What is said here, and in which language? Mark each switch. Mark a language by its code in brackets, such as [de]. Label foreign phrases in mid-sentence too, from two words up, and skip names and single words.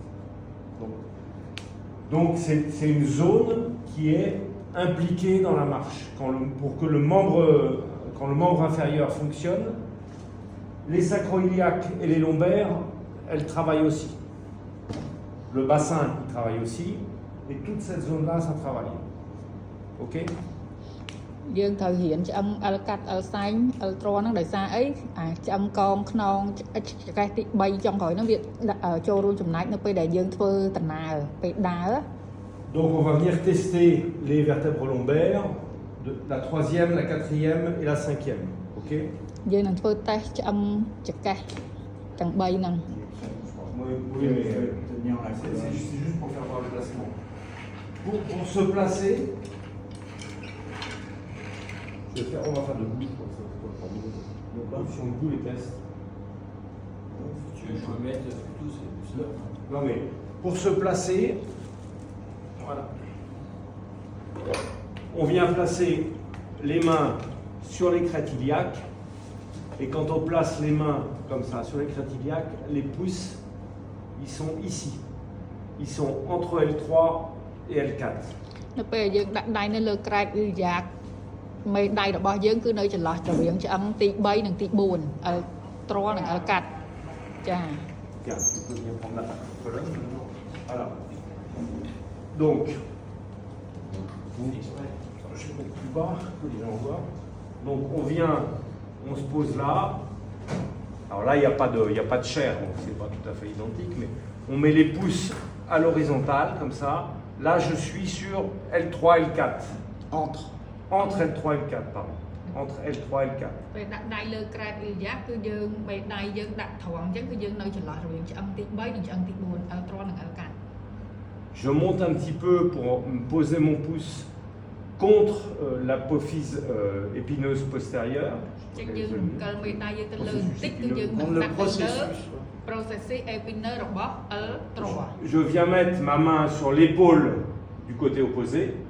[fr] Donc c'est une zone qui est impliquée dans la marche. Quand le membre inférieur fonctionne, les sacroiliaques et les lombaires, elles travaillent aussi. Le bassin, il travaille aussi. Et toute cette zone-là, ça travaille. OK? [km] យើងត្រូវរៀនឆ្អឹង L កាត់ L សាញ់ L ត្រហ្នឹងដោយសារអីឆ្អឹងកងខ្នងចង្កេះទី3ចុងក្រោយហ្នឹងវាចូលរួមចំណែកនៅពេលដែលយើងធ្វើដំណើរពេលដើរ [fr] Donc on va venir tester les vertèbres lombaires, la troisième, la quatrième et la cinquième. OK? [km] យើងនឹងធ្វើតេស្តឆ្អឹងចង្កេះទាំង3ហ្នឹង [fr] Oui, mais c'est juste pour faire voir le placement. Pour se placer, on va faire debout. Position debout les tests. Tu veux que je me mette plutôt c'est là. Non mais pour se placer, voilà. On vient placer les mains sur les crêtes iliaques. Et quand on place les mains comme ça sur les crêtes iliaques, les pouces, ils sont ici. Ils sont entre L3 et L4. [km] នៅពេលយើងដាក់ដៃនៅលើក្រែកឬយ៉ាកមេដៃរបស់យើងគឺនៅចន្លោះរវាងឆ្អឹងទី3និងទី4 L ត្រនិង L កាត់ចា [fr] Tiens, tu peux venir prendre la colonne maintenant. Voilà. Donc, je vais mettre plus bas, que les gens voient. Donc on se pose là. Alors là, il n'y a pas de chair, donc c'est pas tout à fait identique, mais on met les pouces à l'horizontale, comme ça. Là, je suis sur L3, L4. Entre L3 et L4, pardon. Entre L3 et L4. [km] ពេលដាក់ដៃលើក្រែកឬយ៉ាកគឺយើងមេដៃយើងដាក់ត្រង់អញ្ចឹងគឺយើងនៅចន្លោះរវាងឆ្អឹងទី3និងឆ្អឹងទី4 L ត្រនិង L កាត់ [fr] Je monte un petit peu pour poser mon pouce contre l'apophyse épineuse postérieure. Je viens mettre ma main sur l'épaule du côté opposé.